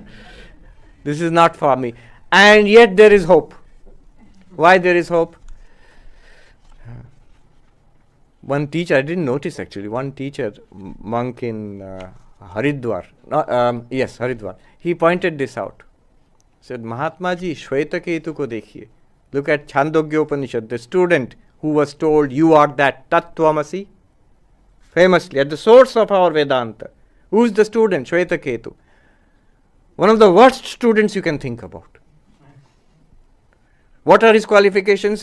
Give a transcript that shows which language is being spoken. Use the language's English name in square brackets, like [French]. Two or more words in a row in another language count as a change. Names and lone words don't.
[English] This is not for me. And yet there is hope. Why there is hope? One teacher, I didn't notice actually, one teacher, monk in Haridwar. No, yes, Haridwar. He pointed this out. Said, [Hindi] Mahatma ji, श्वेतकेतु को देखिए. [English] Look at Chandogya Upanishad, the student who was told, you are that Tattvamasi. Famously, at the source of our Vedanta. Who is the student? Shvetaketu. One of the worst students you can think about. What are his qualifications?